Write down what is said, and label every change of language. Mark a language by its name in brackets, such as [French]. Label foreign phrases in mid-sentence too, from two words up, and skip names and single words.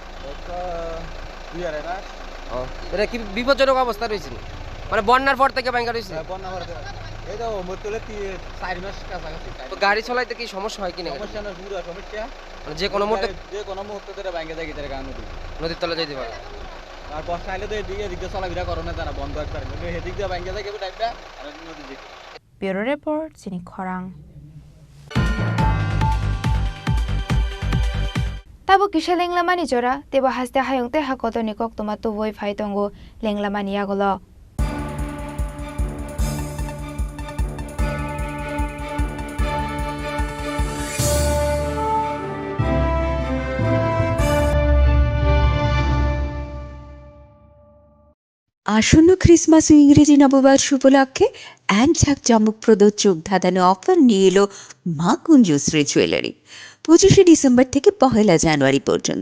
[Bangla] এটা কি বিপজ্জনক অবস্থা রয়েছে মানে বন্যার পর থেকে ভাঙ্গা রয়েছে গাড়ি চলাইতে কি সমস্যা হয় কিনা মানে যে কোনো মুহূর্তে নদীর তলে যেতে পারে আর বর্ষা আইলে তো এদিকে এদিকে চলাফেরা করে না তারা বন্ধ একবার কিন্তু এদিক দিয়ে ভাঙ্গা যায় টাইপটা আর নদী দিকে [Kok Borok] ব্যুরো রিপোর্ট চিনি খরাং ताबो किसा लेंलामानि जरा तेबो हास्ते हायंते हाकतनि कक्तमा तुबोय फाइतंगो लेंलामानि आगलो [Bangla] আসন্ন ক্রিসমাস ও ইংরেজি নববর্ষ উপলক্ষে এক ঝাঁক চমকপ্রদ চোখ ধাঁধানো অফার নিয়ে এলো মা কুঞ্জশ্রী জুয়েলারি 25 ডিসেম্বর থেকে 1 জানুয়ারি পর্যন্ত।